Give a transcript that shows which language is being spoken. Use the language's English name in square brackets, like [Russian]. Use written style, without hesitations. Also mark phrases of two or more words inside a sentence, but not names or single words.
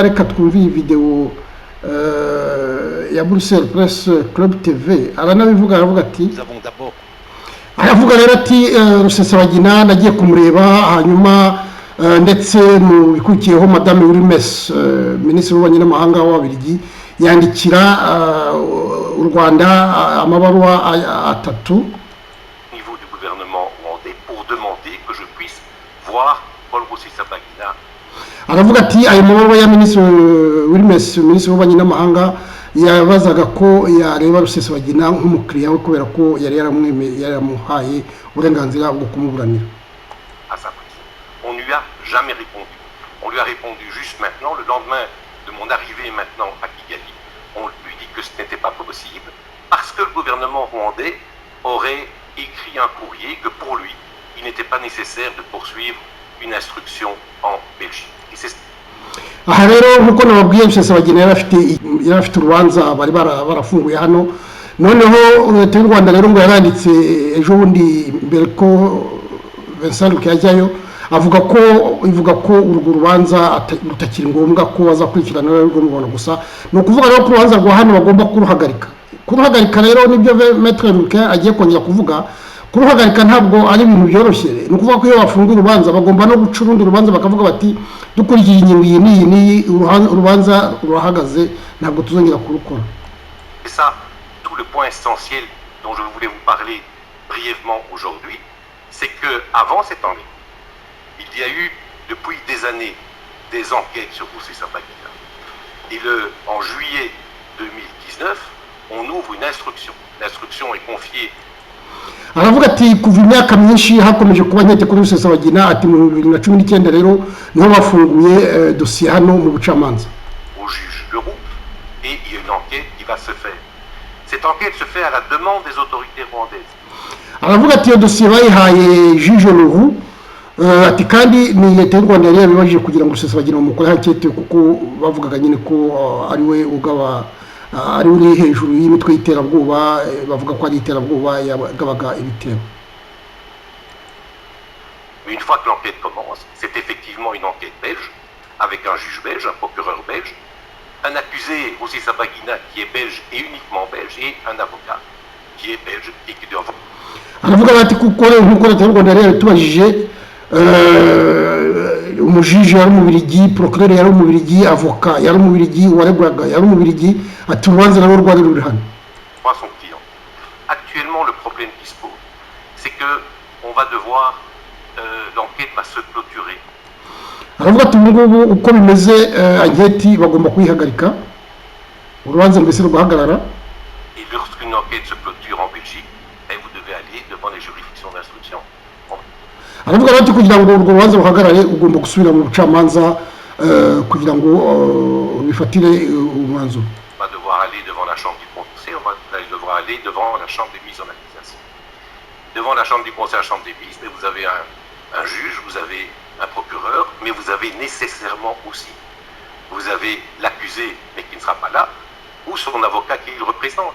[Kinyarwanda] Reka twumve iyi video ya Bruxelles Press Club TV aranabivuga, aravuga ati aravuga rero ati Rusesabagina nagiye kumureba, hanyuma ndetse mu bikurikiyeho Madame Urimes Minisitiri w'Ububanyi n'Amahanga w'Ababiligi yandikira u Rwanda amabaruwa 3 [French] niveau du gouvernement rwandais pour demander que je puisse voir Paul Rusesabagina. [Kinyarwanda] Aravuga ati ayo mabaruwa ya Minisitiri Urimes Minisitiri w'Ububanyi n'Amahanga yabazaga ko yareba Rusesabagina nk'umukiriya we kubera ko yari yaramuhaye uburenganzira bwo kumuburanira. [French] On ne lui a jamais répondu. On lui a répondu juste maintenant, le lendemain de mon arrivée maintenant à Kigali. On lui dit que ce n'était pas possible parce que le gouvernement rwandais aurait écrit un courrier que pour lui, il n'était pas nécessaire de poursuivre une instruction en Belgique. Et c'est [Kinyarwanda] aha rero nkuko nababwiye Rusesabagina yari afite urubanza bari barafunguye hano. Noneho leta y'u Rwanda rero ngo yaranditse ejo bundi mbere ko Vincent Rurike yajyayo, ivuga ko urwo rubanza rutakiri ngombwa ko bazakurikirana rwo mubona gusa. Ni ukuvuga rero ko urubanza rwa hano bagomba kuruhagarika rero nibyo Maître Rurike agiye kongera kuvuga. Kuruhagarika ntabwo ari ibintu byoroshye. Ni ukuvuga ko iyo bafunga urubanza bagomba no guca urundi rubanza bakavuga bati dukurikije ingingo iyi n'iyi urubanza rurahagaze ntabwo tuzongera kurukora. [French] Et ça, tout le point essentiel dont je voulais vous parler brièvement aujourd'hui, c'est que avant cette enquête, il y a eu depuis des années des enquêtes sur Rusesabagina. Et en juillet 2019, on ouvre une instruction. L'instruction est confiée. [Kinyarwanda] Aravuga ati kuva imyaka myinshi hakomeje kuba nkete kuri Rusesabagina, ati mu 2019 rero niho bafunguye dosiye hano mu bucamanza. [French] Au juge Leroux, et il y a une enquête qui va se faire. Cette enquête se fait à la demande des autorités rwandaises. [Kinyarwanda] Aravuga ati iyo dosiye bayihaye juge Leroux, ati kandi ni leta y'u Rwanda yari yabibajije kugira ngo Rusesabagina bamukore hakete kuko bavugaga nyine ko ari we ugaba ari uri hejuru y'imitwe y'iterabwoba, bavuga ko ari iterabwoba yagabaga ibitero. [French] Mais une fois que l'enquête commence, c'est effectivement une enquête belge, avec un juge belge, un procureur belge, un accusé, Rusesabagina, qui est belge et uniquement belge, et un avocat qui est belge et qui doit... [Kinyarwanda] aravuga bati kuko nk'uko leta y'u Rwanda yari yabitubajije umujiji yari umubirigi, procureur yari umubirigi, avocat yari umubirigi, uwaregwaga yari umubirigi, ati urubanza nabo rwari ruri hano. [French] Son client. Actuellement, le problème qui se pose, c'est que on va devoir, l'enquête va se clôturer. [Kinyarwanda] aravuga ati ubu ngubu uko bimeze anketi bagomba kuyihagarika urubanza mbese rugahagarara. [French] Et lorsqu'une enquête se clôture en Belgique, vous devez aller devant les juridictions d'instruction. [Kinyarwanda] aravuga ati kugira ngo urwo rubanza ruhagarare ugomba gusubira mu bucamanza kugira ngo bifatire umwanzuro. [French] On va devoir aller devant la chambre du procès, on va devoir aller devant la chambre des mises en accusation. Devant la chambre du procès, la chambre des mises, mais vous avez un juge, vous avez un procureur, mais vous avez nécessairement aussi, vous avez l'accusé, mais qui ne sera pas là, ou son avocat qui le représente.